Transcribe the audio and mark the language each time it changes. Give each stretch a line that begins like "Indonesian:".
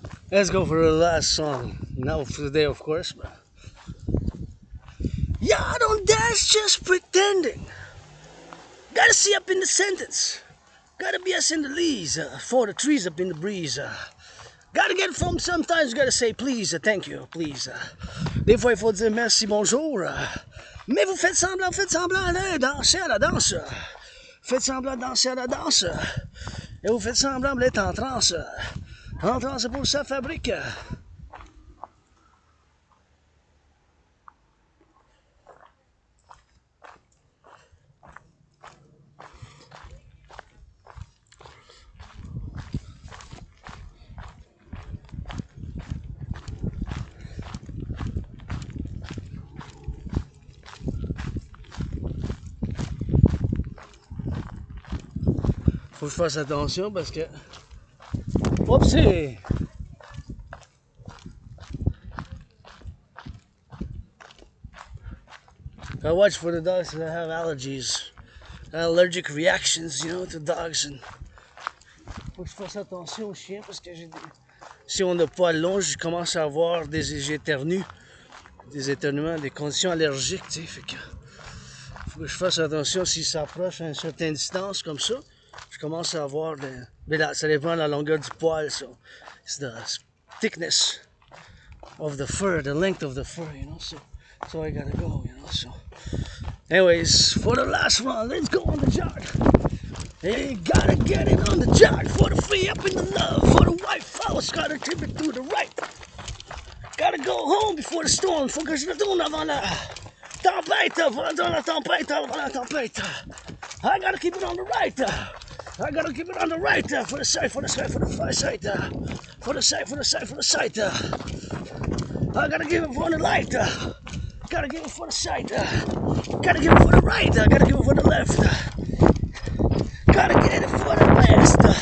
English: Let's go for the last song. Not for the day, of course, but. Y'all don't dance just pretending. Gotta see up in the sentence. Gotta be us in the leaves. For the trees up in the breeze. Gotta get from sometimes, gotta say please, thank you, please.
French: Des fois, il faut dire merci, bonjour. Mais vous faites semblant de danser à la danse. Faites semblant de danser à la danse. Et vous faites semblant d'être en transe. En transe pour sa fabrique. Faut que je fasse attention parce que. Oopsie!
English: I watch for the dogs that have allergies, allergic reactions, you know, to dogs.
French: And faut que je fasse attention aux chiens parce que si on n'a pas long, je commence à avoir des éternuements, des conditions allergiques, tu sais. Fait que faut que je fasse attention s'ils s'approchent à une certaine distance comme ça. Je commence à avoir mais là, ça dépend de la longueur du poil.
English: So it's the thickness of the fur, the length of the fur, you know. So I gotta go, you know. So, anyways, for the last one, let's go on the jog. Hey, gotta get it on the jog for the free up in the love. For the white flowers, gotta tip it to the right. Gotta go home before the storm.
French: Faut que je retourne avant la tempête, avant la tempête.
English: I gotta keep it on the right. I gotta keep it on the right. For the side, for the side, for the far side. For the side, for the side, for the side. I gotta give it for the light. Gotta give it for the side. Gotta give it for the right. Gotta give it for the left. Gotta get it for the west.